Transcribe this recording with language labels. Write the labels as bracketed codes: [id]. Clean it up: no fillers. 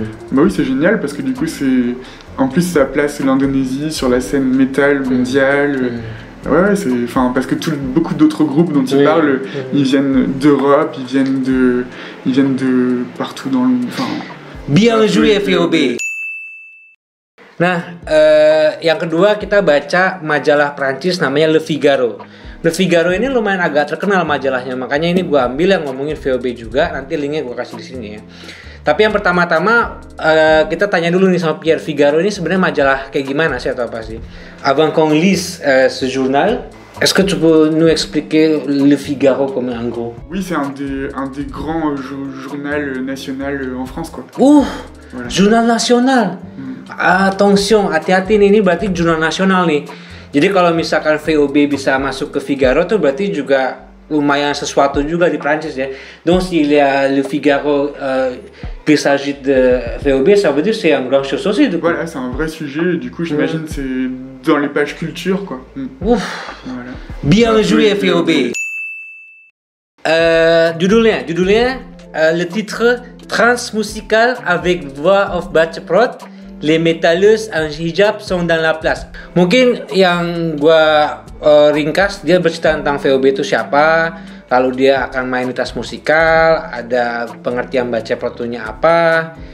[fr] Bah oui, c'est génial parce que du coup en plus ça place l'Indonésie sur la scène métal mondiale. Ouais, parce que beaucoup d'autres groupes dont il parle, ils viennent d'Europe, ils viennent de partout dans le... Bien joué VOB. [id] Nah, yang kedua kita baca majalah Prancis namanya Le Figaro. Le Figaro ini lumayan agak terkenal majalahnya, makanya ini gue ambil yang ngomongin VOB juga, nanti linknya gue kasih di sini ya. Tapi yang pertama-tama kita tanya dulu nih sama Pierre, Figaro ini sebenarnya majalah kayak gimana sih atau apa sih? [fr] Avant qu'on lise ce journal, est-ce que tu peux nous expliquer Le Figaro comme en gros? Oui, c'est un des grands journaux national en France quoi. [id] Voilà. Jurnal nasional. Attention, hati-hati nih, ini berarti jurnal nasional nih. Jadi kalau misalkan VOB bisa masuk ke Figaro tuh berarti juga lumayan sesuatu juga di Prancis ya. [fr] Donc s'il y a Le Figaro qu'il s'agit de VOB, ça veut dire c'est un grand chose aussi. Voilà, c'est un vrai sujet et du coup j'imagine c'est dans les pages culture quoi. Ouf. Voilà. Bien joué VOB. Judulnya le titre Transmusical avec voix of Baceprot. Les métalleuses en hijab sont dans la place. [id] Mungkin yang gua ringkas, dia bercerita tentang VOB itu siapa, lalu dia akan main di tas musikal, ada pengertian baca protunya apa.